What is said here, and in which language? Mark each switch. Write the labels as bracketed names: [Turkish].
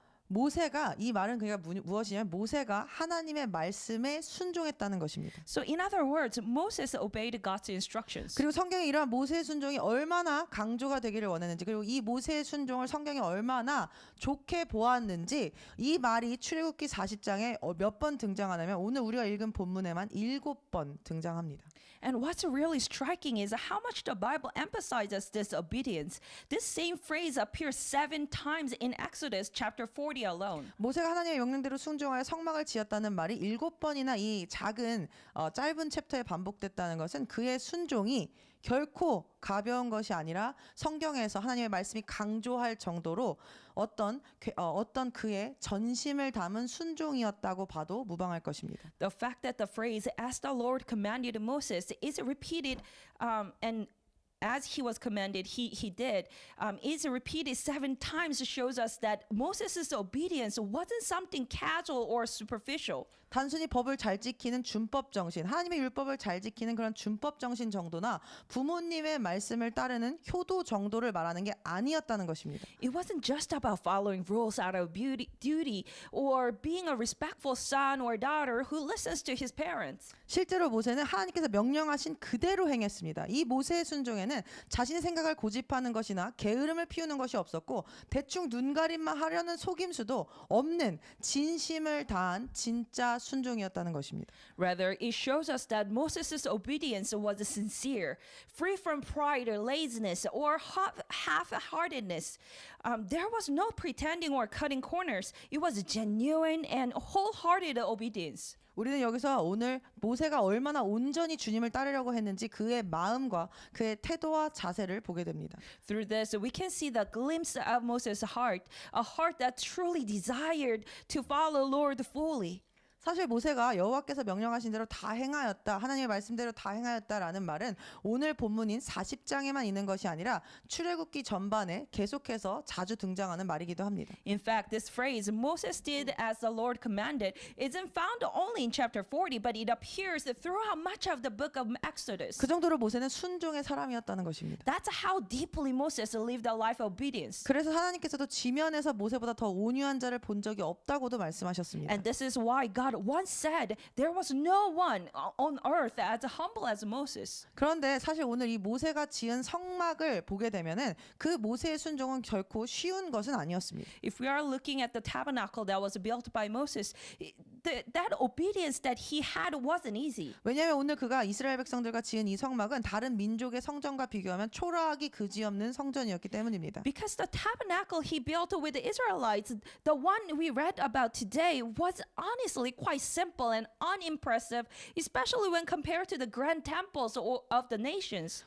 [Korean] 모세가 이 말은 그러니까 무엇이냐면 모세가 하나님의 말씀에 순종했다는 것입니다. [English] So in other words, Moses obeyed God's instructions. [Korean] 그리고 성경에 이러한 모세의 순종이 얼마나 강조가 되기를 원했는지 그리고 이 모세의 순종을 성경이 얼마나 좋게 보았는지 이 말이 출애굽기 40장에 몇 번 등장하냐면 오늘 우리가 읽은 본문에만 7번 등장합니다. [English] And what's really striking is how much the Bible emphasizes this obedience. This same phrase appears 7 times in Exodus chapter 40 40 alone. [Korean] 모세가 하나님의 명령대로 순종하여 성막을 지었다는 말이 7번이나 이 작은 짧은 챕터에 반복됐다는 것은 그의 순종이 결코 가벼운 것이 아니라 성경에서 하나님의 말씀이 강조할 정도로 어떤 그의 전심을 담은 순종이었다고 봐도 무방할 것입니다. [English] The fact that the phrase "as the Lord commanded Moses" is repeated, and as he was commanded, he did, is repeated 7 times shows us that Moses' obedience wasn't something casual or superficial. [Korean] 단순히 법을 잘 지키는 준법 정신, 하나님의 율법을 잘 지키는 그런 준법 정신 정도나 부모님의 말씀을 따르는 효도 정도를 말하는 게 아니었다는 것입니다. [English] It wasn't just about following rules out of duty or being a respectful son or daughter who listens to his parents. [Korean] 실제로 모세는 하나님께서 명령하신 그대로 행했습니다. 이 모세의 순종에는 자신의 생각을 고집하는 것이나 게으름을 피우는 것이 없었고 대충 눈가림만 하려는 속임수도 없는 진심을 다한 진짜 순종이었다는 것입니다. [English] Rather, it shows us that Moses' obedience was sincere, free from pride or laziness or half-heartedness. There was no pretending or cutting corners. It was genuine and wholehearted obedience. [Korean] 우리는 여기서 오늘 모세가 얼마나 온전히 주님을 따르려고 했는지 그의 마음과 그의 태도와 자세를 보게 됩니다. [English] Through this, we can see the glimpse of Moses' heart, a heart that truly desired to follow Lord fully. [Korean] 사실 모세가 여호와께서 명령하신 대로 다 행하였다, 하나님의 말씀대로 다 행하였다라는 말은 오늘 본문인 40장에만 있는 것이 아니라 출애굽기 전반에 계속해서 자주 등장하는 말이기도 합니다. [English] In fact, this phrase, Moses did as the Lord commanded, isn't found only in chapter 40, but it appears throughout much of the book of Exodus. [Korean] 그 정도로 모세는 순종의 사람이었다는 것입니다. [English] That's how deeply Moses lived a life of obedience. [Korean] 그래서 하나님께서도 지면에서 모세보다 더 온유한 자를 본 적이 없다고도 말씀하셨습니다. [English] And this is why God once said there was no one on earth as humble as Moses. [Korean] 그런데 사실 오늘 이 모세가 지은 성막을 보게 되면은 그 모세의 순종은 결코 쉬운 것은 아니었습니다. [English] If we are looking at the tabernacle that was built by Moses, that obedience that he had wasn't easy. [Korean] 왜냐하면 오늘 그가 이스라엘 백성들과 지은 이 성막은 다른 민족의 성전과 비교하면 초라하기 그지없는 성전이었기 때문입니다. [English] Because the tabernacle he built with the Israelites, the one we read about today, was honestly quite simple and unimpressive, especially when compared to the grand temples of the nations.